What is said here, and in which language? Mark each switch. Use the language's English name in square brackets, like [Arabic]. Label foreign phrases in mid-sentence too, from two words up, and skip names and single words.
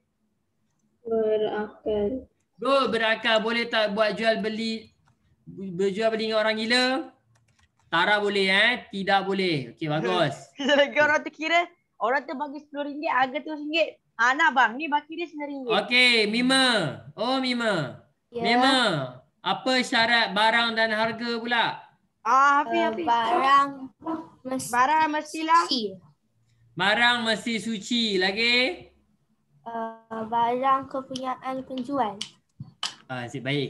[Malay] Berakal. Go, berakal. Boleh tak buat jual beli, berjual beli dengan orang gila? Tara boleh Tidak boleh. Okey, bagus. Lagi orang tu kira, orang tu bagi RM10, harga tu RM1. Nak bang, ni baki dia RM9. Okey, Mima. Oh, Mima. Ya. Mima, apa syarat barang dan harga pula? Hafiz. Barang mestilah. suci. Barang mesti suci. Lagi? Barang kepunyaan penjual. Asyik baik.